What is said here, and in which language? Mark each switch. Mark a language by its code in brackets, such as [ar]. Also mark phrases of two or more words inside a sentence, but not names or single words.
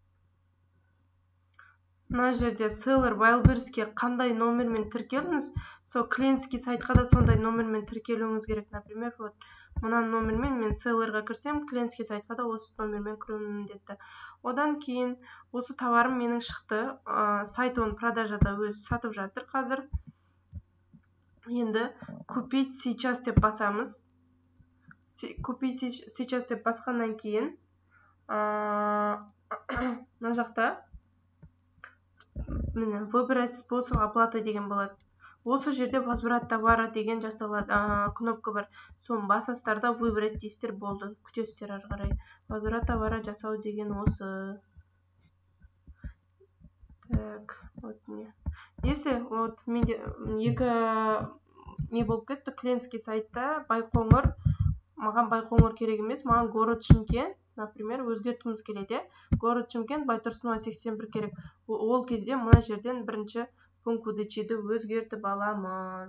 [kk] Мына жерде Seller Wildberries'ке қандай номермен тіркеліңіз, сол клиентский сайтқа да сондай номермен тіркелуіңіз керек. [ru] Например, вот [kk] мына номермен мен Seller'ға кірсем, клиентский сайтқа да осы номермен кіруім міндетті. Одан кейін осы товарым менің шықты, сайт оны продажада өз сатып жатыр қазір. Енді [ru] купить сейчас [kk] деп басамыз. [ru] Купить сейчас [kk] деп басқаннан кейін мына жақта [ru] выбрать способ оплаты [kk] деген болады. Осы жерде [ru] возврат товара [kk] деген жасалады, кнопка бар. Соны басасыздар, выбрать дейсіздер, болды. Күтесіздер ары қарай. [ru] Возврат товара [kk] жасау деген осы. [ru] Так, вот не. Если вот [kk] менде екі не болып кетті, клиентский сайтта Байқоңыр, маған Байқоңыр керек емес, маған [ru] город Шымкент, например, [kk] өзгерткіміз келеді. Город Шымкент, Байтұрсынова 81 керек. Ол кезде мына жерден бірінші [ru] пункт выдачиді [kk] өзгертіп аламыз.